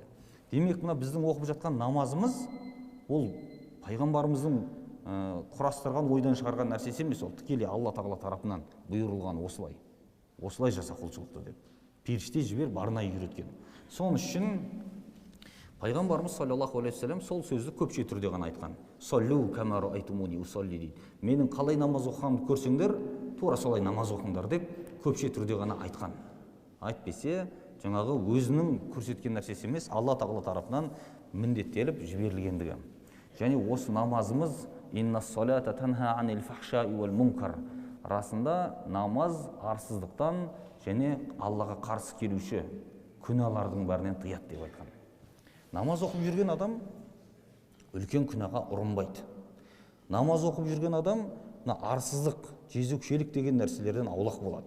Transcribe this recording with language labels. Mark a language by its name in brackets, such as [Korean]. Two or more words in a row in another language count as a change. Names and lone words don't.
[Kazakh] Демек, мына біздің оқып жатқан намазымыз ол пайғамбарымыздың құрастырған, ойдан шығарған нәрсесі емес, ол тікелей Алла Тағала тарапынан бұйырылған осылай. Осылай жаса құлшылықты деп. Періште жіберіп арнайы үйреткен. Соның үшін пайғамбарымыз [Arabic] صلى الله عليه وسلم [Kazakh] сол сөзді көпше түрде ғана айтқан. [Arabic] صلوا كما رأيتموني أصلي [Kazakh] дейді. Менің қалай намаз оқығанымды көрсеңдер, тура солай намаз оқыңдар деп көпше түрде ғана айтқан. Айтпесе, жаңағы өзінің көрсеткен нәрсесі емес, Алла Тағала тарапынан міндеттеліп жіберілгендігі. Және осы намазымыз [Arabic] إن الصلاة تنهى عن الفحشاء والمنكر. [Kazakh] Расында намаз арсыздықтан және Аллаға қарсы келуші күнәлардың бәрінен тыяды деп айтқан. Намаз оқып жүрген адам үлкен күнәға ұрынбайды. Намаз оқып жүрген адам арсыздық, жезөкшелік деген нәрселерден аулақ болады.